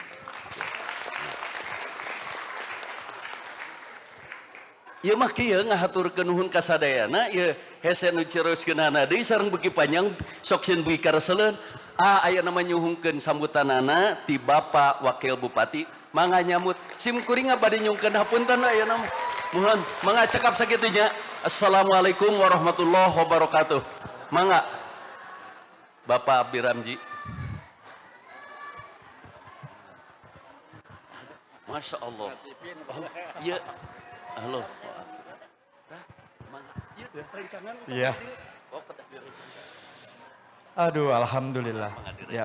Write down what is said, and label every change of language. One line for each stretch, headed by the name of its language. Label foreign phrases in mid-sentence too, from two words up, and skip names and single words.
Sundanese: Ieu mah kieu ngahaturkeun nuhun ka sadayana ieu hese nu ceroskeunana deui sareng beuki panjang sok sieun beuki kareseleun. Aya nama nyuhungkeun sambutanana ti Bapak Wakil Bupati mangga nyambut simkuring bade nyungkeun hapunten aya nama. Mohon mangga cekap sakitunya.
Arabic: السلام عليكم ورحمة الله وبركاته.
Sundanese: Mangga Bapak Abdi Ramji.
Arabic: ما شاء الله.
Sundanese: Iya. Halo. Iya. Aduh, alhamdulillah. Ya.